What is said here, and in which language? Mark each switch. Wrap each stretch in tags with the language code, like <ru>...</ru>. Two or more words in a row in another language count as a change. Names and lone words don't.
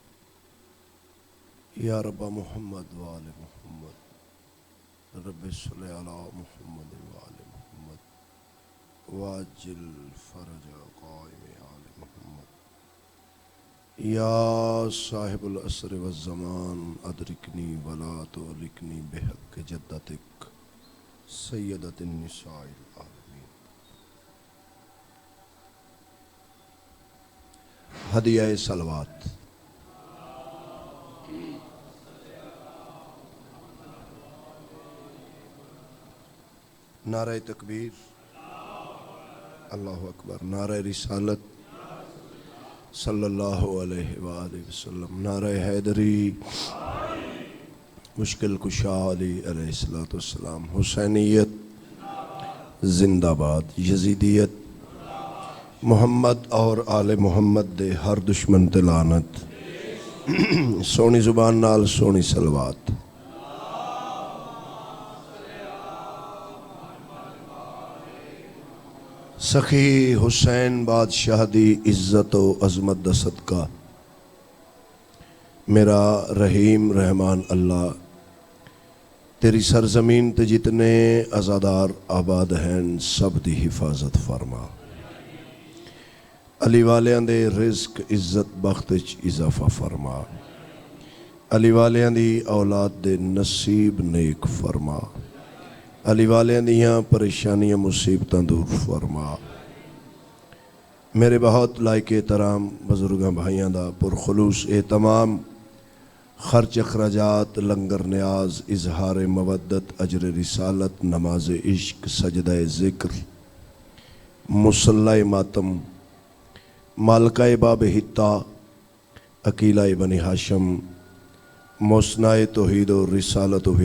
<ar>يا رب محمد وآل محمد رب صل على محمد وآل محمد واجل فرج قائم آل محمد. يا صاحب العصر والزمان أدركني ولا تهلكني بحق جدتك سيدة النساء العالمين.</ar> <pa>ہدیہ صلوات.</pa> <ur>نعرہ تکبیر،</ur> <ar>اللہ اکبر،</ar> <ur>نعرہ رسالت</ur> <ar>صلی اللہ علیہ وآلہ وسلم،</ar> <ur>نعرہ حیدری،</ur> <pa>مشکل کشا علی</pa> <ar>علیہ السلام،</ar> <pa>حسینیت زندہ باد، یزیدیت محمد اور آل محمد دے ہر دشمن تے لعنت. سونی زبان نال سونی صلوات. سخی حسین بادشاہ دی عزت و عظمت دا صدقہ میرا رحیم رحمان اللہ تیری سرزمین تے جتنے ازادار آباد ہیں سب دی حفاظت فرما. علی والیاں دے رزق عزت بختچ اضافہ فرما. علی والیاں دی اولاد دے نصیب نیک فرما. علی والیاں دیاں پریشانیاں مصیبتاں دور فرما. میرے بہت لائق احترام بزرگاں بھائیاں دا پرخلوص اہتمام، خرچ اخراجات، لنگر نیاز، اظہار مودت، اجر رسالت، نماز عشق، سجدہ ذکر، مصلی ماتم، مالکہ باب حتہ، عقیلہ بنی ہاشم، موسنہ توحید و رسالت و</pa>